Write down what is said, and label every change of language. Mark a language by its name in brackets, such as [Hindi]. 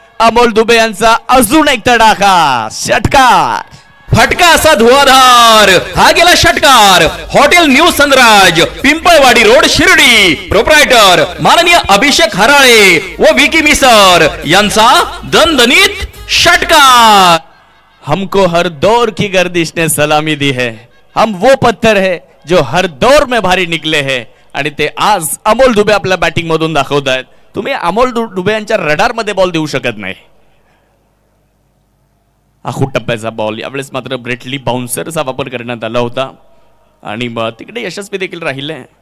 [Marathi] अमोल दुबे यांचा अजून एक तडाखा षटकार. फटका असा धुवाधार. हा गेला षटकार. Hotel new Sanraj Pimpalwadi road Shirdi proprietor माननीय अभिषेक हराळे व विकी मिसर यांचा दणदणीत षटकार. [Hindi] हमको हर दौर की गर्दिश ने सलामी दी है. हम वो पत्थर है जो हर दौर में भारी निकले है [Marathi] आणि ते आज अमोल दुबे आपल्या बॅटिंग मधून दाखवत आहेत. तुम्ही अमोल दुबे यांच्या रडार मध्ये बॉल देऊ शकत नाही. आखूट टप्प्याचा बॉल. यावेळेस मात्र ब्रेटली बाउन्सरचा वापर करण्यात आला होता आणि तिकडे यशस्वी देखील राहिले.